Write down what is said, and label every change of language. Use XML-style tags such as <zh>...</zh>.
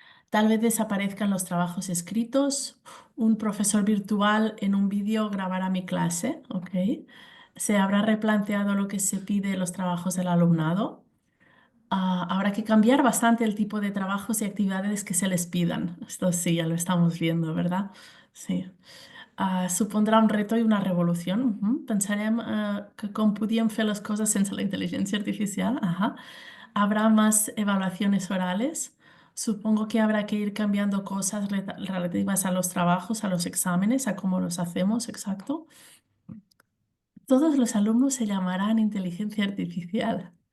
<es>Tal vez desaparezcan los trabajos escritos. Un profesor virtual en un vídeo grabará mi clase, ¿ok? Se habrá replanteado lo que se pide en los trabajos del alumnado. Habrá que cambiar bastante el tipo de trabajos y actividades que se les pidan. Esto sí, ya lo estamos viendo, ¿verdad? Sí.</es> <ca>Supondrà un reto i una revolució. Pensarem que com podíem fer les coses sense la inteligencia artificial. Ajá.</ca> <es>Habrá más evaluaciones orales. Supongo que habrá que ir cambiando cosas relativas a los trabajos, a los exámenes, a cómo los hacemos, exacto. Todos los alumnos se llamarán inteligencia artificial.</es>